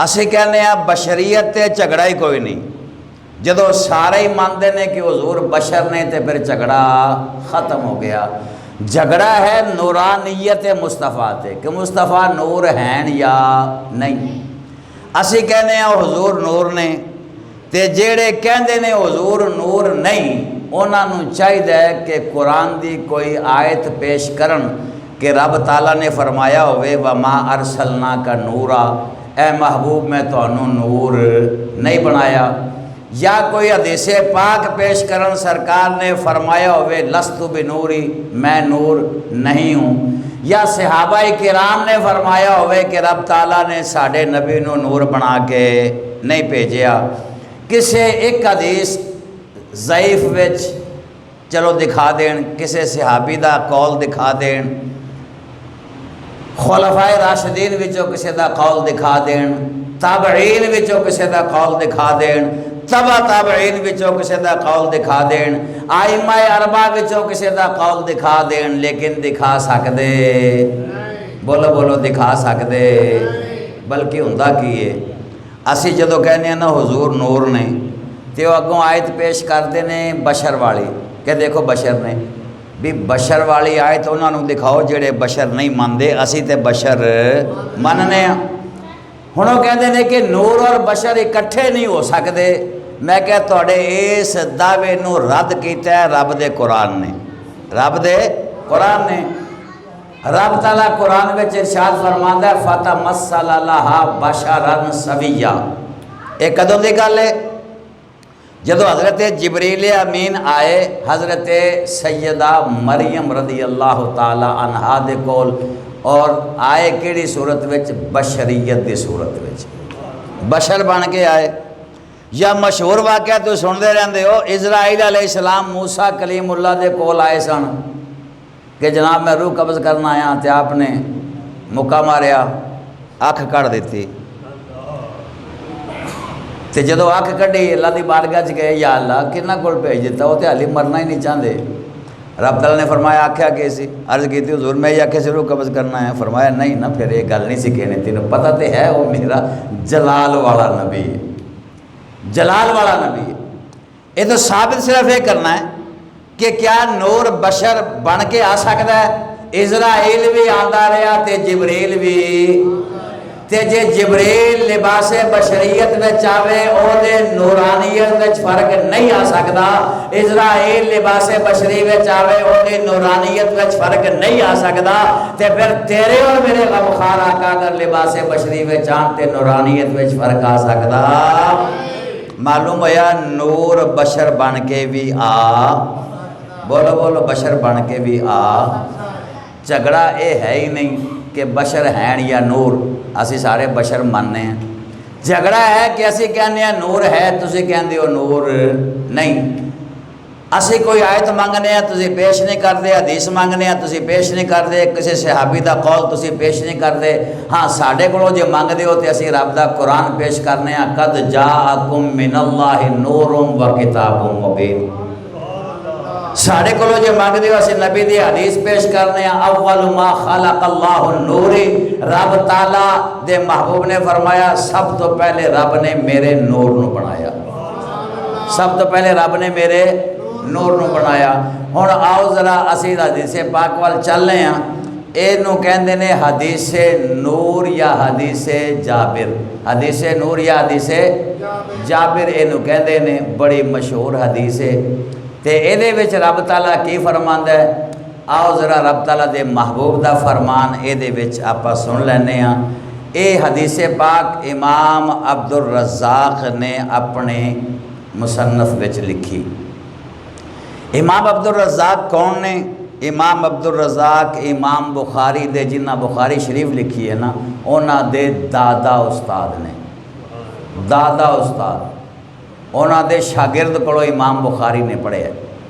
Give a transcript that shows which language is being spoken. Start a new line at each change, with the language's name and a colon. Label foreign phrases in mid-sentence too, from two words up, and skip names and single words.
Punjabi: اسی کہنے ہیں بشریت تے جھگڑا ہی کوئی نہیں، جدو سارے ہی مانتے ہیں کہ حضور بشر نے تے پھر جھگڑا ختم ہو گیا۔ جھگڑا ہے نورانیت مصطفیٰ تے کہ مصطفیٰ نور ہیں یا نہیں۔ اسی کہنے ہیں حضور نور نے، تے جیڑے کہندے نے حضور نور نہیں انہاں نوں چاہیے کہ قرآن دی کوئی آیت پیش کرن کہ رب تعالیٰ نے فرمایا ہوئے
Arabic: وَمَا أَرْسَلْنَاكَ نُورًا،
Punjabi: اے محبوب میں تانوں نور نہیں بنایا، یا کوئی حدیث پاک پیش کرن سرکار نے فرمایا ہوئے
Arabic: لستُ بنوری،
Punjabi: میں نور نہیں ہوں، یا صحابہ کرام نے فرمایا ہوئے کہ رب تعالیٰ نے ساڑھے نبی نو نور بنا کے نہیں بھیجیا۔ کسے ایک حدیث ضعیف وچ چلو دکھا دین، کسے صحابی دا قول دکھا دین، خلفائے راشدین وچوں کسے دا قول دکھا دین، تابعین وچوں کسے دا قول دکھا دین، تبع تابعین وچوں کسے دا قول دکھا دین، آئمہ اربعہ وچوں کسے دا قول دکھا دین، لیکن دکھا سکدے بولو بولو دکھا سکدے بلکہ ہوندا کی ہے اسی جدو کہنے ہیں نا حضور نور نے تے وہ اگوں آیت پیش کرتے ہیں بشر والی کہ دیکھو بشر نے بھی بشر والی آیت انہوں نے دکھاؤ جڑے بشر نہیں مانتے، اسی تے بشر مننے ہیں۔ ہن وہ کہتے ہیں کہ نور اور بشر اکٹھے نہیں ہو سکتے، میں کہ توڑے اس دعوے نو رد کیتا ہے رب دے قرآن نے، رب دے قرآن نے۔ رب تعالیٰ قرآن میں ارشاد فرماندا ہے
Arabic: فَتَمَثَّلَ لَهَا بَشَرًا سَوِيًّا۔
Punjabi: ایک کدوں دی گل ہے جدو حضرت جبریل امین آئے حضرت سیدہ مریم رضی اللہ تعالی عنہا دے کول، اور آئے کیڑی صورت وچ بشریت دی صورت وچ بشر بن کے آئے۔ یا مشہور واقعہ تو سنتے رہندے ہو، اسرائیل علیہ السلام موسیٰ کلیم اللہ دے کول آئے سن کہ جناب میں روح قبض کرنا آیا، تے آپ نے مکہ ماریا، اکھ کڑ دیتی، تے جدو اکھ کڈی اللہ دی بارگاہ چ گئے یا اللہ کنہ کول بھیج دیتا، وہ تے حالی مرنا ہی نہیں چاہتے۔ رب تعالیٰ نے فرمایا آکھیا کہ سی، عرض کی تھی حضور میں یہ آکھے سے روح قبض کرنا ہے، فرمایا نہیں نا پھر یہ گل نہیں سی کہنے، تینوں پتہ تے ہے وہ میرا جلال والا نبی ہے، جلال والا نبی ہے۔
Urdu: یہ تو ثابت صرف یہ کرنا ہے کہ کیا نور بشر بن کے آ سکتا ہے؟
Punjabi: اسرائیل بھی آندا رہا تے جبریل بھی، تے جے جبریل لباس بشریت وچ آوے او دے نورانیت وچ فرق نہیں آ سکدا، اسرائیل لباس بشری وچ آوے او دے نورانیت وچ فرق نہیں آ سکدا، تے پھر تیرے اور میرے غمخوار آقا اگر لباس بشری وچ آن تے نورانیت وچ فرق آ سکدا؟ معلوم ہوا نور بشر بن کے بھی آ، بولو بولو بشر بن کے بھی آ۔ جھگڑا اے ہے ہی نہیں کہ بشر ہیں یا نور، اسی سارے بشر ماننے ہیں۔ جھگڑا ہے کہ اسی کہنے ہیں نور ہے، تسی کہندے ہو نور نہیں۔ اسی کوئی آیت مانگنے ہیں تسی پیش نہیں کرتے، حدیث مانگنے ہیں تسی پیش نہیں کرتے، کسی صحابی دا قول تسی پیش نہیں کرتے۔ ہاں ساڈے کولوں جے مانگدے ہو تے اسی رب دا قرآن پیش کرنے ہیں،
Arabic: قد جاءکم من اللہ نور و کتاب مبین۔
Punjabi: ساڑھے کولو جو مانگ دیو اسی نبی دی حدیث پیش کرنے ہیں،
Arabic: اول ما خلق اللہ النوری،
Punjabi: رب تعالیٰ دے محبوب نے فرمایا سب تو پہلے رب نے میرے نور نو بنایا، سب تو پہلے رب نے میرے نور نو بنایا۔ ہن آؤ ذرا اسی حدیث پاک وال چل رہے ہیں، اینو کہندے نے حدیث نور یا حدیث جابر، حدیث نور یا حدیث جابر اینو کہندے نے، بڑی مشہور حدیث ہے۔ تے ایدے وچ رب تعالیٰ کی فرماندا ہے، آؤ ذرا رب تعالیٰ دے محبوب دا فرمان ایدے وچ آپا سن لینے ہاں۔ اے حدیث پاک امام عبدالرزاق نے اپنے مصنف وچ لکھی۔ امام عبدالرزاق کون نے؟ امام عبدالرزاق امام بخاری دے جنہ بخاری شریف لکھی ہے نا، اونا دے دادا استاد نے، دادا استاد، اونا دے شاگرد کولو امام بخاری نے پڑھے ہے۔